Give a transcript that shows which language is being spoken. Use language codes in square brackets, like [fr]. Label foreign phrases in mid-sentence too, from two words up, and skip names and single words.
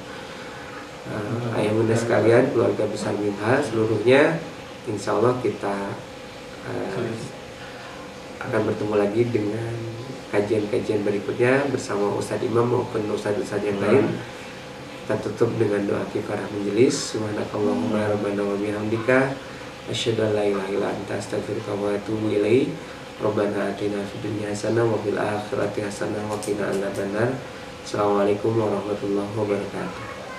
[id] Ayah bunda sekalian, keluarga besar MIMHA seluruhnya, [ar] إن شاء الله [id] kita akan bertemu lagi dengan kajian-kajian berikutnya bersama Ustadz Imam maupun Ustadz-Ustadz yang lain. Kita tutup dengan doa kifarah majelis. [ar] سبحانك اللهم ربنا وبحمدك أشهد أن لا إله إلا أنت أستغفرك وأتوب إليك. ربنا آتنا في الدنيا حسنة وفي الآخرة حسنة وقنا عذاب النار. السلام عليكم ورحمة الله وبركاته.